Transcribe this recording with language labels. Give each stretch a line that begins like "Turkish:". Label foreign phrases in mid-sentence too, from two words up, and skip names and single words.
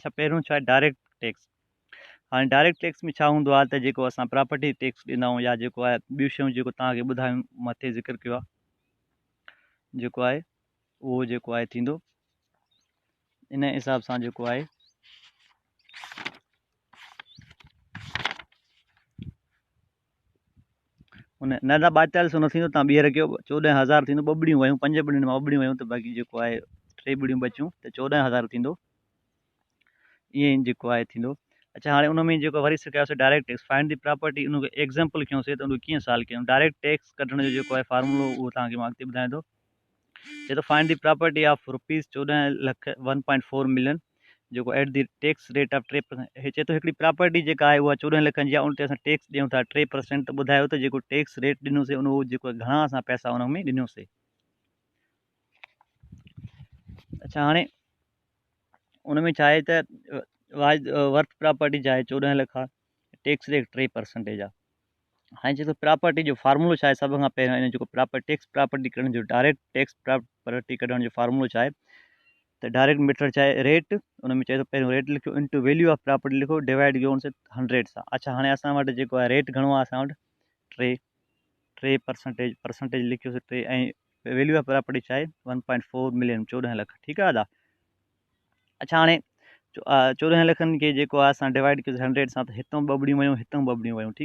Sindhi: अच्छा, पहिरियों छा आहे
English: direct tax.
Sindhi: हाणे
English: direct tax
Sindhi: में छा हूंदो आहे त जेको असां
English: property tax
Sindhi: ॾींदा आहियूं या जेको आहे ॿियूं शयूं जेको तव्हांखे ॿुधायूं मथे ज़िक्र कयो आहे जेको आहे उहो जेको आहे थींदो इन हिसाब सां जेको आहे उन न त 4200 न थींदो। तव्हां ॿीहर कयो 14,000 थींदो। 2 ॿुड़ियूं वयूं, 5 ॿुड़ियुनि मां 2 ॿुड़ियूं वयूं त बाक़ी जेको आहे 3 ॿुड़ियूं बचियूं त 14,000 थींदो। ईअं जेको आहे थींदो। अच्छा, हाणे उन में जेको वरी सिखियासीं
English: direct tax, find the property.
Sindhi: उनखे एग्जाम्पल कयोसीं त उनखे कीअं सॉल्व कयूं।
English: direct tax
Sindhi: कढण जो जेको आहे फार्मूलो उहो तव्हांखे मां अॻिते ॿुधायां थो। चए थो
English: find the property of ₹14 lakh 1.4 million jeko at the tax rate of 3%.
Sindhi: हे चए थो हिकिड़ी प्रॉपर्टी जेका आहे उहा 14 लखनि जी आहे, उन ते असां टैक्स ॾियूं था 3%। त ॿुधायो त जेको
English: tax rate
Sindhi: ॾिनोसीं उन जेको घणा असां पैसा उन में ॾिनोसीं। अच्छा, हाणे उन में छा आहे त
English: worth property
Sindhi: छा आहे 14 लख आहे,
English: tax rate
Sindhi: 3% आहे। हाणे चए थो प्रॉपर्टी जो फार्मूलो छा आहे। सभ खां पहिरियों इन जेको
English: tax property
Sindhi: कढण जो
English: direct tax property
Sindhi: कढण जो फार्मूलो छा आहे त
English: direct method
Sindhi: छा आहे रेट। उन में चए थो पहिरियों रेट लिखियो
English: into value of property
Sindhi: लिखो डिवाइड कयो उनसे 100 सां। अच्छा, हाणे असां वटि जेको आहे रेट घणो आहे असां वटि 3% लिखियोसीं 3 ऐं
English: value of property
Sindhi: छा आहे 1.4 मिलियन 14 लख। ठीकु आहे दादा। अच्छा, हाणे 14 लखनि खे जेको आहे असां डिवाइड कयोसीं 100 सां त हितां 2 ॿुड़ियूं वयूं, हितां 2 ॿुड़ियूं वयूं।